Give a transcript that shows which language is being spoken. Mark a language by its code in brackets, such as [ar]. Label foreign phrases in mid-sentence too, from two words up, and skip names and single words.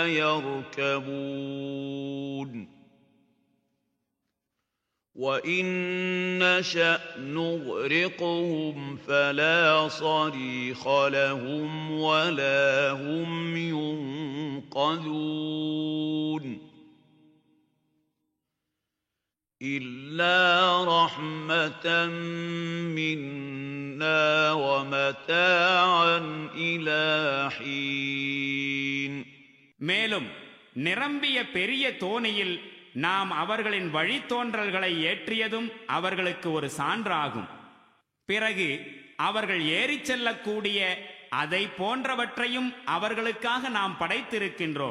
[ar] يَرْكَبُونَ وَإِن نَّشَأْ نُغْرِقْهُمْ فَلَا صَرِيخَ لَهُمْ وَلَا هُمْ يُنقَذُونَ إِلَّا رَحْمَةً مِّنَّا وَمَتَاعًا إِلَى حِينٍ [ta] மேலும் நிரம்பிய பெரிய தோணியில் நாம் அவர்களின் வழித்தோன்றல்களை ஏற்றியதும் அவர்களுக்கு ஒரு சான்றாகும். பிறகு அவர்கள் ஏறிச் செல்லக்கூடிய அதை போன்றவற்றையும் அவர்களுக்காக நாம் படைத்திருக்கின்றோம்.